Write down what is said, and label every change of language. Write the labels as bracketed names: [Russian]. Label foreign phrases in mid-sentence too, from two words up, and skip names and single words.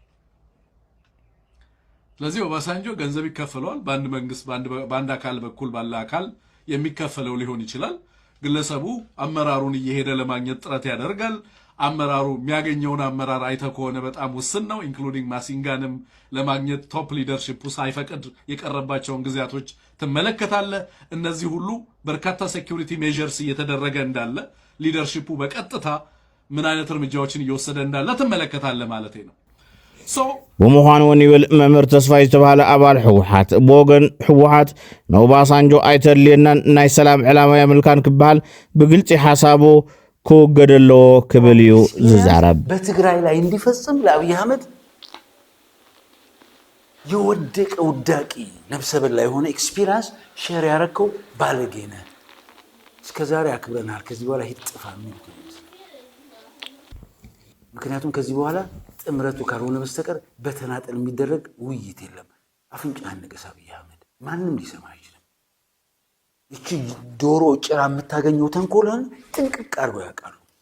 [Amharic] ስለዚህ ኦባሳንጆ ገንዘብ ይከፈለዋል በአንድ መንግስት በአንድ አካል በኩል ባለ አካል የሚከፈለው ሊሆን ይችላል ግለሰቡ አመራሩን እየሄደ ለማግኘት ጥረት ያደርጋል አመራሩ የሚያገኘውን አመራር አይተ ከሆነ በጣም ውስን ነው ኢንክሉዲንግ ማሲንጋንም ለማግኘት [English] top leadership [Amharic] ሳይፈቅድ የቀረባቸውን ግዚያቶች ተመለከታለ እነዚህ ሁሉ በርካታ [English] security measures [Amharic] እየተደረገ እንዳለ ሊደርሺፑ በቀጥታ ምን አይነት እርምጃዎችን እየወሰደ እንዳለ ተመለከታለ ማለት ነው [Tigrinya] በመሆኑ ወንይብል መምህር ተስፋይ ዝተባለ አባል ሕወሓት ቦገን ሕወሓት ኦባሳንጆ አይተልየናን ናይ ሰላም ዕላማ ያመልካን ክባል በግልጽ ሐሳቡ ኮገደሎ ክብልዩ ዝዛረብ [Amharic] በትግራይ ላይ እንዲፈጽም ለአብይ አህመድ የወደቀ ውዳቂ ነብሰበላ የሆነ [English] experience share [Amharic] ያረከው ባለጌነ እስከዛሬ አክብረናል ከዚህ በኋላ ይጥፋ ምክንያቱም ከዚህ በኋላ ጥምረቱ ካልሆነ በስተቀር በተናጠል የሚደረግ ውይይት የለም አፍንጫን ንገስ አብይ አህመድ ማንንም ሊሰማ አይችልም እቺ ዶሮ ጭራ የምታገኘው ተንኮልን ጥንቅቅ አድርገው ያውቃሉ